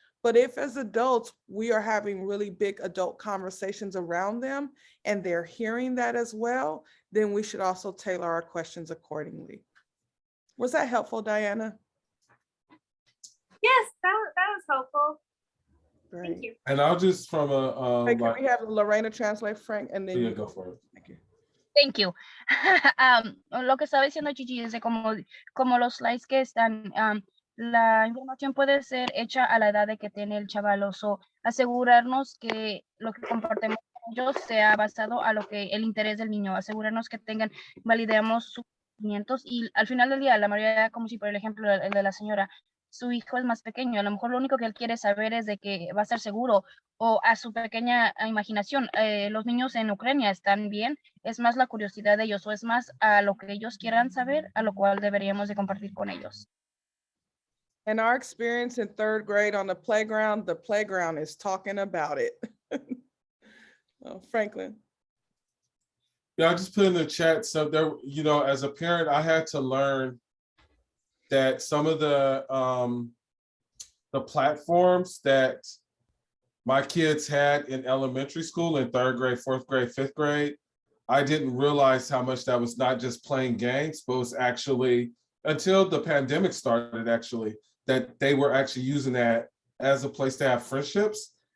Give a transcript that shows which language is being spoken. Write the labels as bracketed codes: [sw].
[en] But if as adults, we are having really big adult conversations around them and they're hearing that as well, then we should also tailor our questions accordingly. Was that helpful, Diana? Yes, that was helpful. Great. Thank you. And I'll just from a Hey, can we have Lorena translate, Frank, and then yeah, you go for it. Thank you. Thank you. [es] Lo que estaba diciendo Gigi es de como los slides que están, la información puede ser hecha a la edad de que tiene el chavalo, asegurarnos que lo que compartemos con ellos sea basado a lo que el interés del niño, asegurarnos que validemos sus conocimientos y al final del día, la mayoría, como si por el ejemplo el de la señora, su hijo es más pequeño, a lo mejor lo único que él quiere saber es de que va a estar seguro o a su pequeña imaginación. Los niños en Ucrania están bien, es más la curiosidad de ellos o es más a lo que ellos quieran saber, a lo cual deberíamos de compartir con ellos. [en] And our experience in third grade on the playground is talking about it. Oh, Franklin. Yeah, I just put in the chat. So there, you know, as a parent, I had to learn that some of the platforms that my kids had in elementary school in third grade, fourth grade, fifth grade, I didn't realize how much that was not just playing games, but was actually, until the pandemic started actually, that they were actually using that as a place to have friendships.